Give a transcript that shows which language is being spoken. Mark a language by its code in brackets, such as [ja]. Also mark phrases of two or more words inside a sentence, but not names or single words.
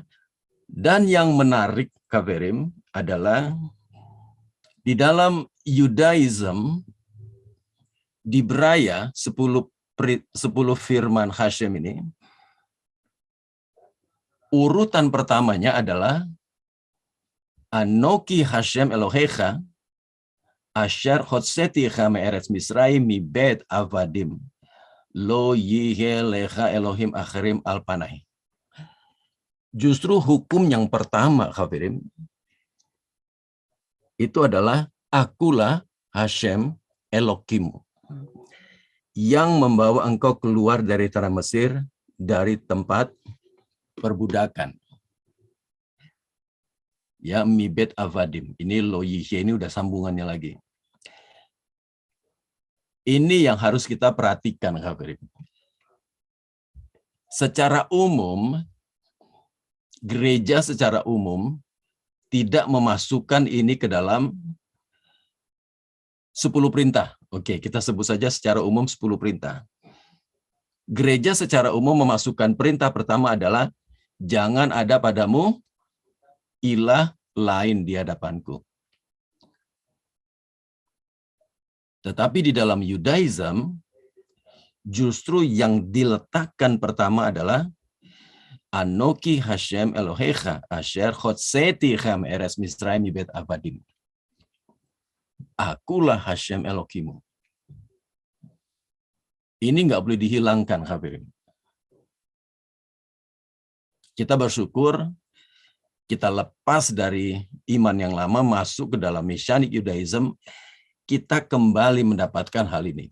[id] Dan yang menarik, Khafirim, adalah di dalam Yudaism, Dibraya 10 firman Hashem ini, urutan pertamanya adalah [he] אנכי השם אלהיך אשר הוצאתיך מארץ מצרים מבית עבדים לא יהיה לך אלהים אחרים על פני. [id] Justru hukum yang pertama, Khafirim, itu adalah akulah Hashem Elokimu yang membawa engkau keluar dari tanah Mesir, dari tempat perbudakan. Ya, [he] מבית עבדים. [id] Ini [he] לא יהיה, [id] ini udah sambungannya lagi. Ini yang harus kita perhatikan, Khafirim. Secara umum, gereja secara umum tidak memasukkan ini ke dalam 10 perintah. Oke, kita sebut saja secara umum 10 perintah. Gereja secara umum memasukkan perintah pertama adalah jangan ada padamu ilah lain di hadapanku. Tetapi di dalam Yudaism, justru yang diletakkan pertama adalah [he] אנכי השם אלהיך אשר הוצאתיך מארץ מצרים מבית עבדים. [id] Akulah Hashem Elokimu. Ini nggak boleh dihilangkan, Khafirim. Kita bersyukur kita lepas dari iman yang lama masuk ke dalam [en] Messianic Judaism, [id] kita kembali mendapatkan hal ini.